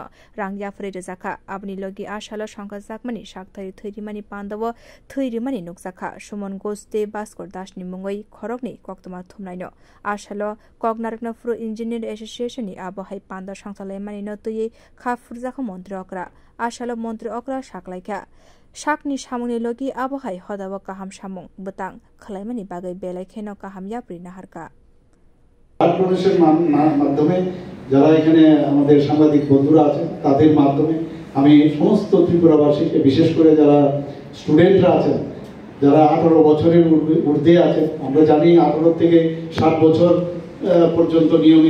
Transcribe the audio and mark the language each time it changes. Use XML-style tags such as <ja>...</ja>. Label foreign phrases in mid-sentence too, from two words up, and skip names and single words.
<trp>rangya free jaka abni logi ashalo sangha jakmani shakthari thiri mani pandawo thiri mani nukjaka Sumon Goste Baskor Das ni mungoi khorokni koktoma thumnaino ashalo kognarkna fro</trp> <en>engineer association</en> <trp>ni abahai panda sangsalai mani notui kha furjaka mantri okra ashalo mantri okra shaklaika shakni samungni logi abahai hodawa kaham samung butang khalaimani bagai belai kheno kaham yapri naharka</trp> <bn>মাধ্যমে যারা এখানে আমাদের সাংবাদিক বন্ধুরা আছেন তাদের মাধ্যমে আমি সমস্ত ত্রিপুরাবাসীকে বিশেষ করে যারা স্টুডেন্টরা আছেন যারা 18 বছরের ঊর্ধ্বে আছেন আমরা জানি 18 থেকে 60 বছর পর্যন্ত নিয়মিত</bn>